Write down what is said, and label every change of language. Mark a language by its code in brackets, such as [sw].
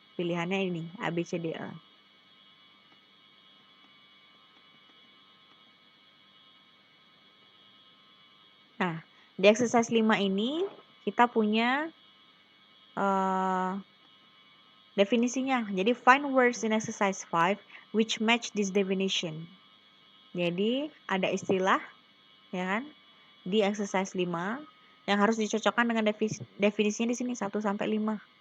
[id] Pilihannya ini, A, B, C, D, E. Nah, di exercise 5 ini kita punya definisinya. [en] Jadi find words in exercise 5 which match this definition. [id] Jadi ada istilah ya kan di exercise 5 yang harus dicocokkan dengan definisinya di sini 1 sampai 5.